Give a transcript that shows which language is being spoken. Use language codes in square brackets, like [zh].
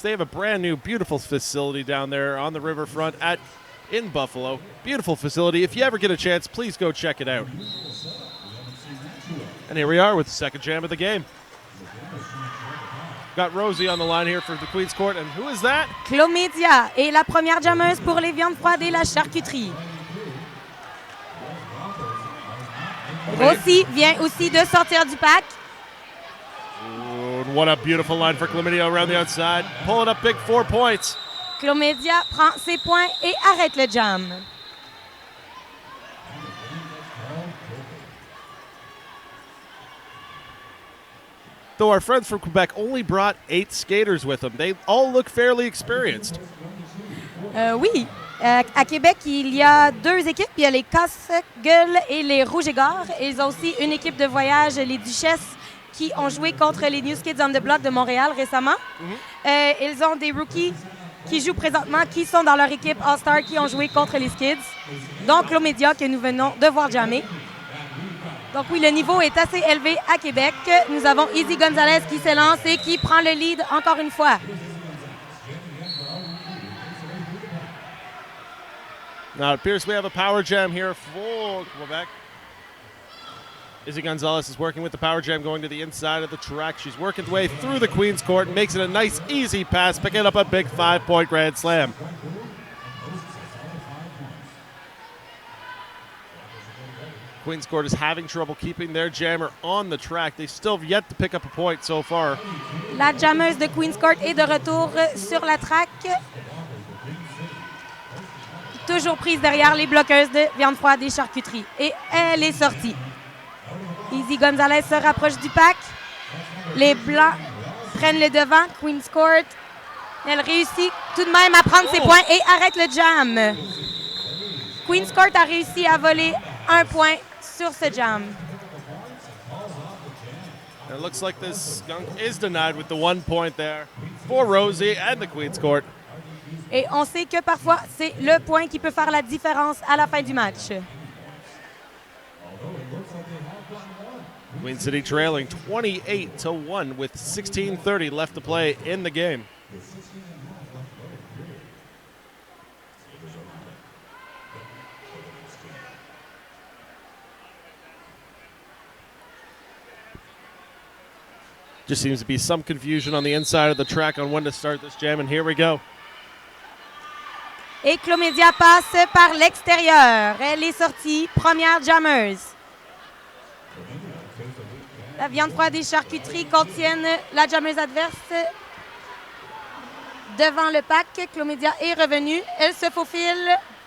[en] They have a brand new, beautiful facility down there on the riverfront in Buffalo. Beautiful facility. If you ever get a chance, please go check it out. And here we are with the second jam of the game. Got Rosie on the line here for the Queen's Court. And who is that? [fr] Clomédia est la première jammeuse pour les viandes froides et la charcuterie. Rosie vient aussi de sortir du pack. [en] What a beautiful line for Chlamydia around the outside. Pulling up big 4 points. [fr] Clomédia prend ses points et arrête le jam. [en] Though our friends from Quebec only brought 8 skaters with them, they all look fairly experienced. [fr] Oui. À Québec, il y a 2 équipes. Il y a les Casse-Gueules et les Rouges-et-Gores. Ils ont aussi une équipe de voyage, les Duchesses, qui ont joué contre les New Kids on the Block de Montréal récemment. Ils ont des rookies qui jouent présentement, qui sont dans leur équipe All-Star, qui ont joué contre les Skids. Donc, Clomédia, que nous venons de voir jammer. Donc oui, le niveau est assez élevé à Québec. Nous avons Izzy Gonzalez qui s'élance et qui prend le lead encore une fois. [en] Now it appears we have a power jam here for Quebec. Izzy Gonzalez is working with the power jam going to the inside of the track. She's working her way through the Queen's Court and makes it a nice, easy pass, picking up a big 5-point grand slam. Queen's Court is having trouble keeping their jammer on the track. They still have yet to pick up a point so far. [fr] La jammeuse de Queen's Court est de retour sur la track. Toujours prise derrière les bloqueuses de viande froide et charcuterie. Et elle est sortie. Izzy Gonzalez se rapproche du pack. Les Blancs prennent le devant. Queen's Court, elle réussit tout de même à prendre ses points et arrête le jam. Queen's Court a réussi à voler 1 point sur ce jam. [en] It looks like this skunk is denied with the 1 point there for Rosie and the Queen's Court. [fr] Et on sait que parfois, c'est le point qui peut faire la différence à la fin du match. [en] Queen City trailing 28-1 with 16:30 left to play in the game. Just seems to be some confusion on the inside of the track on when to start this jam, and here we go. [fr] Et Clomédia passe par l'extérieur. Elle est sortie, première jammeuse. La viande froide et charcuterie contiennent la jammeuse adverse devant le pack. Clomédia est revenue. Elle se faufile.